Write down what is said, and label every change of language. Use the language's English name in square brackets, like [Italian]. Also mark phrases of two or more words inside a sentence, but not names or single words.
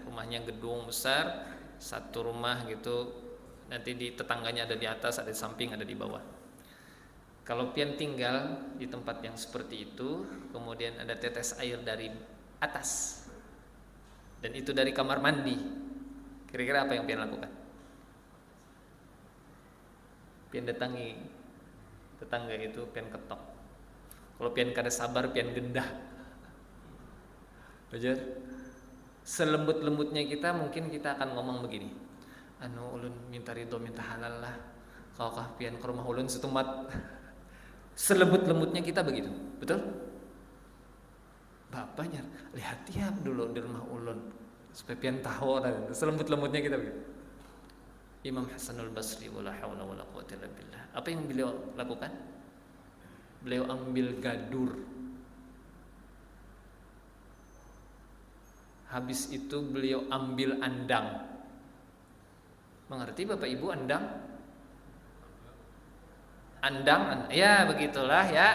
[Indonesian] Rumahnya gedung besar, satu rumah gitu. Nanti di tetangganya ada di atas, ada di samping, ada di bawah. Kalau pian tinggal di tempat yang seperti itu, kemudian ada tetes air dari atas, dan itu dari kamar mandi, kira-kira apa yang pian lakukan? [Banjar] Pian datangi tetangga itu, pian ketok. Kalau pian kada sabar, pian gendah. [Indonesian] Wajar? [Banjar] Selembut-lembutnya kita, mungkin kita akan ngomong begini, ulun minta ridho, minta halal lah, kalau kah pian ke rumah ulun setumat. [Indonesian] Selembut-lembutnya kita begitu, betul? Bapaknya lihat tiap dulu di rumah ulun supaya pian tahu, selembut-lembutnya kita begitu. [Arabic] Imam Hasanul Basri wala haula wala quwwata illa billah. [Indonesian] Apa yang beliau lakukan? Beliau ambil gadur. Habis itu beliau ambil andang. Mengerti Bapak Ibu andang? Andang, ya begitulah ya.